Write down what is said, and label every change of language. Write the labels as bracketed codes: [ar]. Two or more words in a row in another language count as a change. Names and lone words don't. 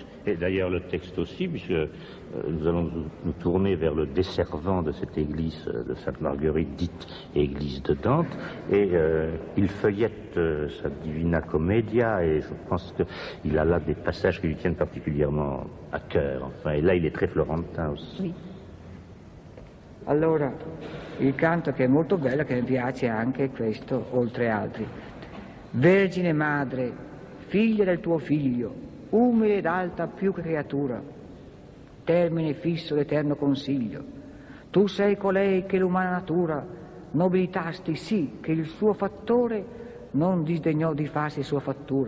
[fr] Et d'ailleurs le texte aussi, puisque nous allons nous tourner vers le desservant de cette église de Sainte-Marguerite, dite église de Dante, et il feuillette sa Divina Commedia, et je pense qu'il a là des passages qui lui tiennent particulièrement à cœur. Enfin, et là, il est très florentin aussi. Oui. [it] Allora, il canto che è molto bello, che mi piace anche questo, oltre altri. Vergine madre, figlia del tuo figlio, umile ed alta più che creatura, termine fisso d'eterno consiglio, tu sei colei che l'umana natura nobilitasti sì che il suo fattore non disdegnò di farsi sua fattura.